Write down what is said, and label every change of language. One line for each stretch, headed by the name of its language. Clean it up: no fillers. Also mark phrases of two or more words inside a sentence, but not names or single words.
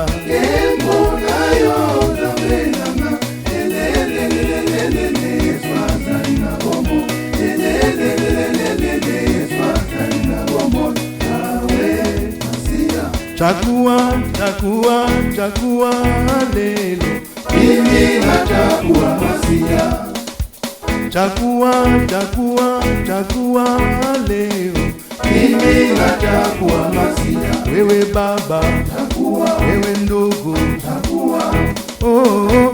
Lingala: Kembo na yo Nzambe nanga, lelelelelele Yesu azali na bomoi, lelelelelele Yesu azali na bomoi, awe Masiya.
Swahili: chakua lelo, Mimi nachagua Masiya. chakua leo, Mimi nachagua Masiya. wewe baba, Chagua, wewe ndugu, chagua. oh,